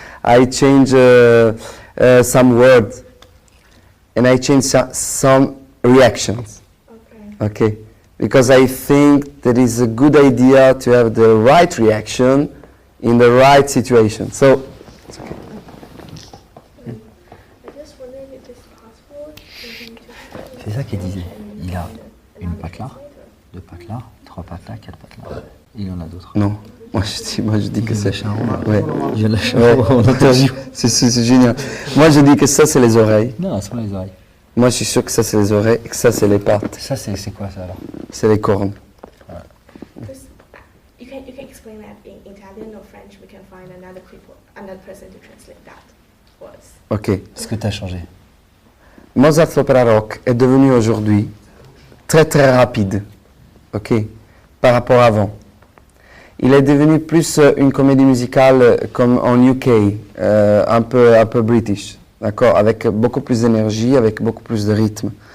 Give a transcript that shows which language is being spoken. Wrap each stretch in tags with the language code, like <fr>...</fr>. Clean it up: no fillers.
<en>I change some words, and I change some reactions. Okay. Okay. because I think that it's a good idea to have the right reaction in the right situation. So, it's okay. I just wondered if it's possible to</en> <fr>C'est ça qu'il disait. Il a une patte là, deux pattes là, trois pattes là, quatre pattes là. Il y en a d'autres. Non, moi je dis que c'est... Ouais. Il vient de lâcher un rond en interview. C'est génial. Moi je dis que ça c'est les oreilles. Non, c'est pas les oreilles. Moi je suis sûr que ça c'est les oreilles et que ça c'est les pattes. Ça, c'est quoi ça alors? C'est les cornes.</fr> <en>Just, you can explain that in Italian or French. We can find another person to translate that for us. Ok.</en> <fr>Qu'est-ce que tu as changé? Mozart l'opéra rock est devenu aujourd'hui très très rapide, ok, par rapport à avant. Il est devenu plus une comédie musicale comme en UK, un peu british, d'accord, avec beaucoup plus d'énergie, avec beaucoup plus de rythme.</fr>